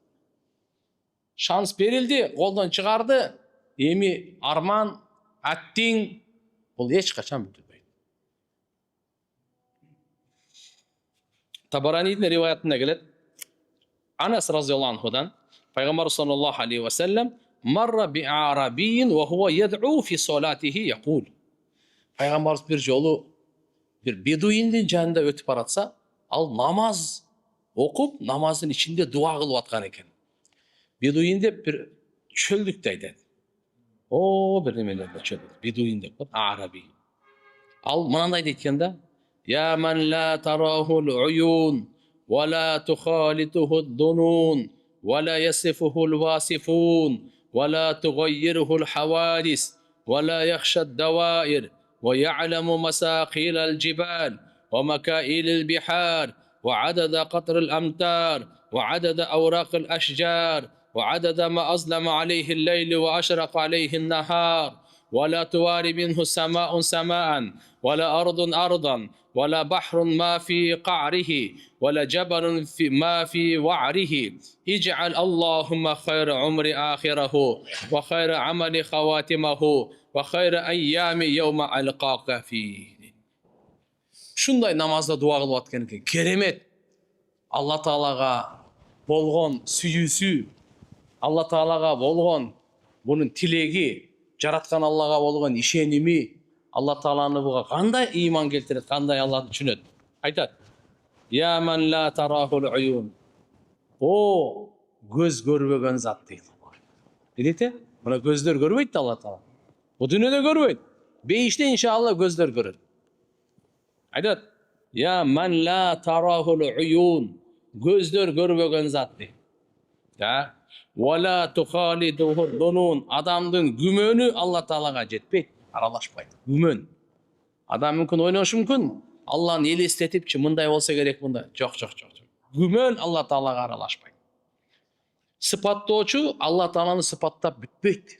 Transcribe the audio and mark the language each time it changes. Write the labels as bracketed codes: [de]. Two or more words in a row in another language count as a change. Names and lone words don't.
[ky] Шанс берилди, колдон чыгарды, эми арман, аттиң, бул эч качан бүтүлбөйт. Табаранидин риваятында келет, Анас [ar] رضي الله عنه دان, Пайгамбар صلى الله عليه وسلم مر بأعرابي وهو يدعو في صلاته يقول. [ky] Пайгамбарыбыз бир жолу бир бедуиндин жанында өтүп баратса, ал намаз окуп, намаздын ичинде дуа кылып аткан экен. Бедуин деп бир чөлдүктү айтат. Бир немелерде чөлдүк. Бедуин деп, араби. Ал мынандай дейт экен да: [ar] يا من لا تراه العيون ولا تخالطه الظنون ولا يصفه الواصفون ولا تغيره الحوادث ولا يخشى الدوائر ويعلم مساقيل الجبال ومكائل البحار وعدد قطر الأمطار وعدد أوراق الأشجار وعدد ما أظلم عليه الليل وأشرق عليه النهار ولا تواري منه سماء سماء ولا أرض أرضا ولا بحر ما في قعره ولا جبل ما في وعره اجعل اللهم خير عمر آخره وخير عمل خواتمه وخير أيام يوم ألقاك فيه. [ky] Шундай намазда дуа кылып аткан экен. Керемет. Алла Таалага болгон сүйүүсү, Алла Таалага болгон бунун тилеги, жараткан Аллага болгон ишеними, Алла Тааланы буга кандай ыйман келтирет, кандай Алланы түшүнөт. Айтат: [ar] يا من لا تراه العيون. [ky] Көз көрбөгөн зат дейт. Дейт, мына көздөр көрбөйт Алла Таала. Бу дүйнөдө көрбөйт. Бейиште иншалла көздөр көрөт. Айтат: [ar] يا من لا تراه العيون. [ky] Көздөр көрбөгөн зат дейт. [ar] ولا تخالطه الظنون. [ky] Адамдын күмөнү Алла Таалага жетпейт, аралашпайт. Күмөн. Адам мүмкүн ойношу мүмкүн. Алланы элестетипчи, мындай болсо керек, мындай. Жок. Күмөн Алла Таалага аралашпайт. Сыпаттоочу Алла Тааланы сыпаттап бүтпөйт.